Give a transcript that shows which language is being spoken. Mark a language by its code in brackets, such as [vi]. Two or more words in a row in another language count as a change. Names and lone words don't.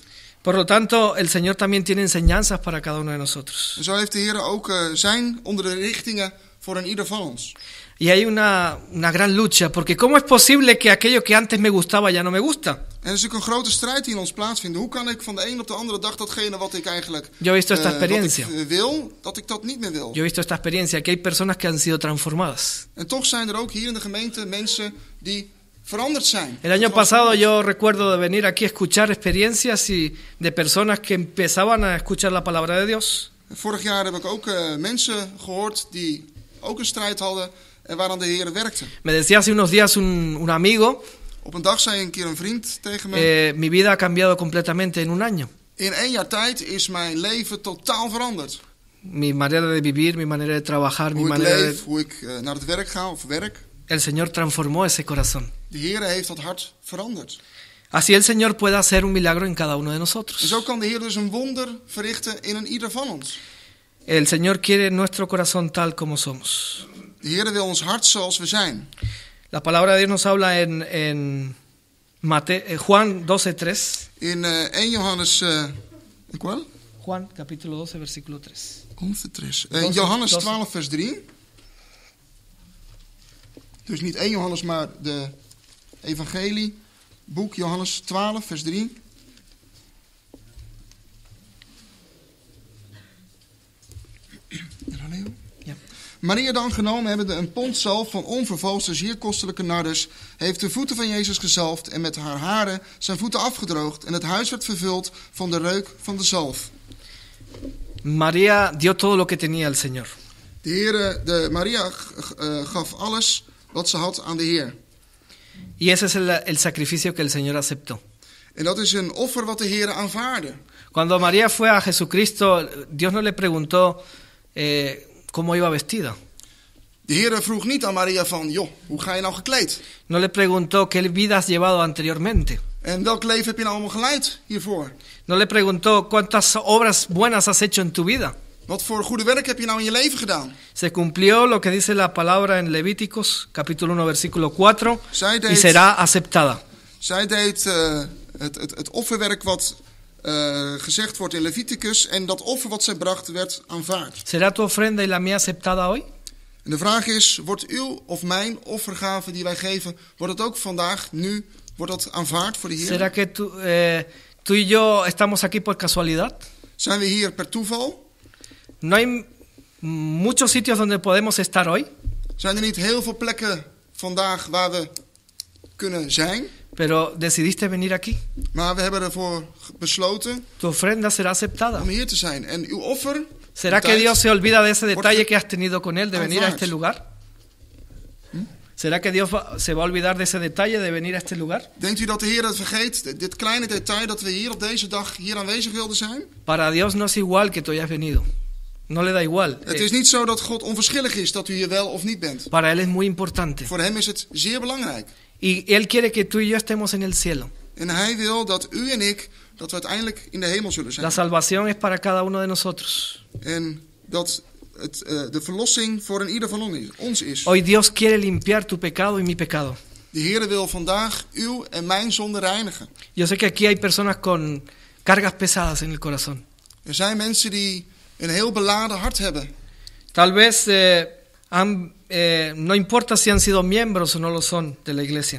[es] Por lo tanto, el Señor también tiene enseñanzas para cada uno de nosotros. [nl] En zo heeft de Heer ook zijn onderrichtingen voor een ieder van ons. [es] Y hay una gran lucha, porque ¿cómo es posible que aquello que antes me gustaba ya no me gusta? [nl] En er is ook een grote strijd die in ons plaatsvindt. Hoe kan ik van de een op de andere dag datgene wat ik eigenlijk [es] Yo he visto esta [nl] wat [es] experiencia. [nl] ik wil, dat ik dat niet meer wil. [es] Yo he visto esta experiencia, que hay personas que han sido transformadas. [nl] En toch zijn er ook hier in de gemeente mensen die veranderd zijn. [es] El año pasado yo recuerdo de venir aquí a escuchar experiencias de personas que empezaban a escuchar la palabra de Dios. [nl] Vorig jaar heb ik ook mensen gehoord die ook een strijd hadden en waaraan de Heer werkte. [es] Me decía hace unos días un amigo, [nl] Op een dag zei een keer een vriend tegen me: [es] mi vida ha cambiado completamente en un año. [nl] in 1 jaar tijd is mijn leven totaal veranderd. [es] Mi manera de vivir, mi manera de trabajar, mi [nl] Hoe ik [es] manera [nl] leef, [es] de... [nl] hoe ik naar het werk ga of werk. [es] El Señor transformó ese corazón. [nl] De Heer heeft dat hart veranderd. [es] Así el Señor puede hacer un milagro en cada uno de [nl] En [es] nosotros. [nl] zo kan de Heer dus een wonder verrichten in een ieder van ons. [es] El Señor quiere nuestro corazón tal como somos. [nl] De Heer wil ons hart zoals we zijn. [es] La palabra de Dios nos habla en Juan 12:3. [nl] In 1 Johannes... [es] ¿Cuál? Juan capítulo 12, versículo 3. 11:3. [nl] Johannes 12 vers 3. Dus niet 1 Johannes, maar de evangelie. Boek Johannes 12 vers 3. Ja. Maria dan genomen hebbende een pond zalf van onvervalste zeer kostelijke nardus, heeft de voeten van Jezus gezalfd en met haar haren zijn voeten afgedroogd en het huis werd vervuld van de reuk van de zalf. [es] María dio todo lo que tenía al Señor. [nl] Maria gaf alles wat ze had aan de Heer. [es] Y ese es el sacrificio que el Señor aceptó. [nl] En dat is een offer wat de Heer aanvaarde. [es] Cuando María fue a Jesucristo, Dios no le preguntó cómo iba vestida. [nl] De Heer vroeg niet aan Maria van, joh, hoe ga je nou gekleed? [es] No le preguntó qué vida has llevado anteriormente. [nl] En welk leven heb je nou allemaal geleid hiervoor? [es] No le preguntó cuántas obras buenas has hecho en tu vida. [nl] Wat voor goede werk heb je nou in je leven gedaan? [es] Se cumplió lo que dice la palabra en Levíticos, capítulo 1, versículo 4, [nl] Zij [es] y será aceptada. [nl] Zij deed het offerwerk wat gezegd wordt in Leviticus. En dat offer wat zij bracht werd aanvaard. [es] ¿Será tu ofrenda y la mía aceptada hoy? [nl] En de vraag is, wordt uw of mijn offergave die wij geven, wordt het ook vandaag, nu, wordt dat aanvaard voor de Heer? [es] ¿Será que tú y yo estamos aquí por casualidad? [nl] Zijn we hier per toeval? [es] No hay muchos sitios donde podemos estar hoy, [nl] Zijn er niet heel veel plekken vandaag waar we kunnen zijn? [es] pero decidiste venir aquí. [nl] Maar we hebben ervoor besloten [es] Tu ofrenda será aceptada. [nl] om hier te zijn. En uw offer... [es] ¿Será que Dios se olvida de ese detalle que has tenido con Él de venir a este lugar? ¿Será que Dios se va a olvidar de ese detalle de venir a este lugar? [nl] Denkt u dat de Heer het vergeet? Dit kleine detail dat we hier op deze dag hier aanwezig wilden zijn? [es] Para Dios no es igual que tú hayas venido. No le da igual. [nl] Het is niet zo dat God onverschillig is dat u hier wel of niet bent. [es] Para Él es muy importante. [nl] Voor hem is het zeer belangrijk. [es] Y Él quiere que tú y yo estemos en el cielo. [nl] En hij wil dat u en ik, dat we uiteindelijk in de hemel zullen zijn. [es] La salvación es para cada uno de nosotros. [nl] En dat de verlossing voor een ieder van ons is. [es] Hoy Dios quiere limpiar tu pecado y mi pecado. [nl] De Heer wil vandaag uw en mijn zonde reinigen. [es] Yo sé que aquí hay personas con cargas pesadas en el corazón. [nl] Er zijn mensen die een heel beladen hart hebben. [es] Tal vez no importa si han sido miembros o no lo son de la iglesia.